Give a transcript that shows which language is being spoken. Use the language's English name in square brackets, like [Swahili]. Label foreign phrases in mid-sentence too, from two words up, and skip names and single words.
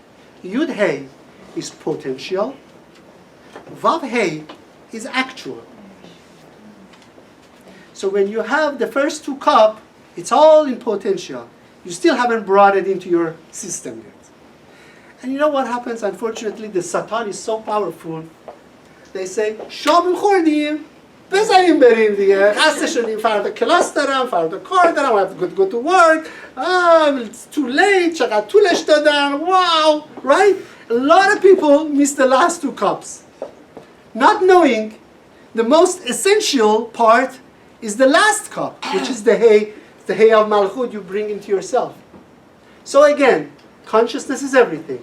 [English] Yud, Hey is potential. Vav, Hey is actual. So when you have the first 2 cups, it's all in potential. You still haven't brought it into your system yet. And you know what happens? Unfortunately, the Satan is so powerful. They say, [Persian] شام خوردیم بزنیم بریم دیگه خسته شدیم فردا کلاس دارم فردا کار دارم [English] I have to go to work it's too late [Persian] چقدر طولش دادن [English] wow right? A lot of people miss the last 2 cups not knowing the most essential part is the last cup, which is the Hey of Malchut you bring into yourself. So again, consciousness is everything.